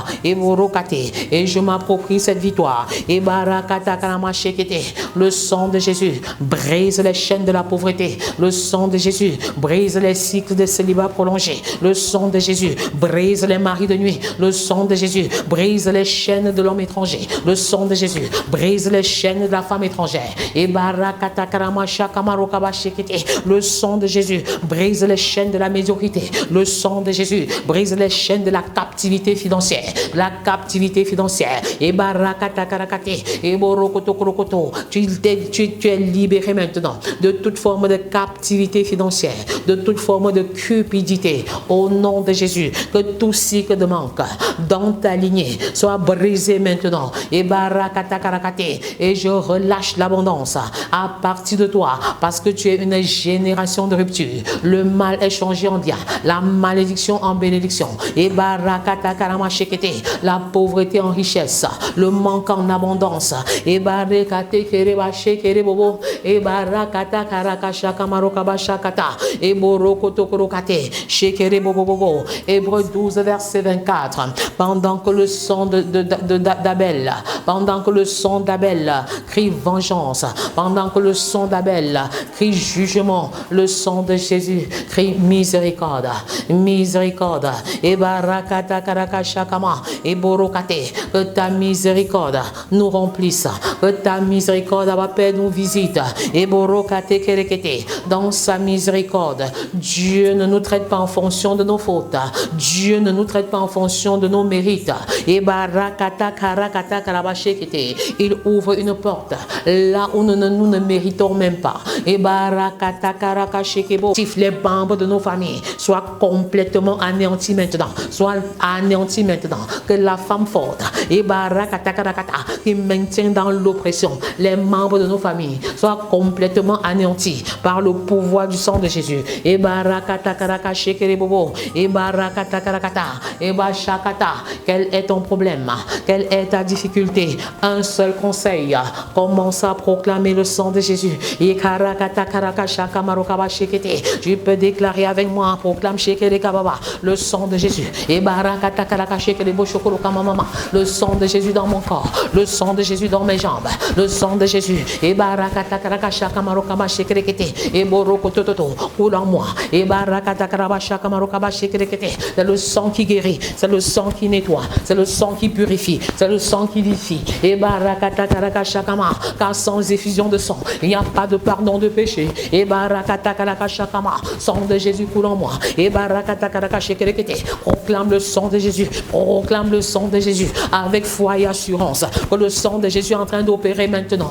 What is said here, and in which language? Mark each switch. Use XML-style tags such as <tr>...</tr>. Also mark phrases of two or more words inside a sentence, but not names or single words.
<fr>Et borokate, et je m'approprie cette victoire. Et barakata karama shekete, le sang de Jésus brise les chaînes de la pauvreté. Le sang de Jésus brise les cycles de célibat prolongés. Le sang de Jésus brise les maris de nuit. Le sang de Jésus brise les chaînes de l'homme étranger. Le sang de Jésus brise les chaînes de la femme étrangère. Et barakata karama shakamaro kabashekete, le sang de Jésus brise les chaînes de la médiocrité. Le sang de Jésus brise les chaînes de la captivité financière. La captivité financière. Et barakata karakate, et borokoto krokoto, tu es libéré maintenant de toute forme de captivité financière, de toute forme de cupidité. Au nom de Jésus, que tout cycle de manque dans ta lignée soit brisé maintenant. Et barakata karakate, et je relâche l'abondance à partir de toi, parce que tu es une génération de rupture. Le mal est changé en bien, la malédiction en bénédiction. Et barakata karama shekete, la pauvreté en richesse, le manque en abondance. Et barakate kereba shekere bobo, et barakata karaka shakamaro kabashakata, et borokoto korokate shekere bobo bobo. Hébreux 12 verset 24. Pendant que le sang d'Abel, pendant que le sang d'Abel crie vengeance, pendant que le sang d'Abel crie jugement, le sang de Jésus crie miséricorde, miséricorde. Et barakata karaka shakama, et borokate, que ta miséricorde nous remplisse, que ta miséricorde, Abba Père, nous visite. Et borokate kerekete, dans sa miséricorde, Dieu ne nous traite pas en fonction de nos fautes. Dieu ne nous traite pas en fonction de nos mérites. Et barakata karakata karabashekete, il ouvre une porte là où nous ne méritons même pas. Et barakata karaka shekebo, les membres de nos familles soient complètement anéantis maintenant, soient anéantis maintenant. Que la femme forte, et barakata karakata, qui maintient dans l'oppression les membres de nos familles, soient complètement anéantis par le pouvoir du sang de Jésus. Et barakata karaka shekerebobo, et barakata karakata, et bashakata. Quel est ton problème? Quelle est ta difficulté? Un seul conseil, commence à proclamer le sang de Jésus. Et karakata karaka shakamaro kabashekete. Tu peux déclarer avec moi, proclame shekere kababa, le sang de Jésus. Et barakata karaka shekere boshokoro kamamama, le sang de Jésus dans mon corps, le sang de Jésus dans mes jambes, le sang de Jésus. Et barakata karaka shakamaro kabashekere kete, et borokototo, coule en moi. Et barakata karaba shakamaro kabashekere kete. C'est le sang qui guérit, c'est le sang qui nettoie, c'est le sang qui purifie, c'est le sang qui vivifie. Et barakata karaka shakama, car sans effusion de sang, il n'y a pas de pardon de péché. Et barakata karaka shakama, sang de Jésus coule en moi. Et barakata karaka shekerekete, proclame le sang de Jésus, proclame le sang de Jésus avec foi et assurance que le sang de Jésus est en train d'opérer maintenant.</fr>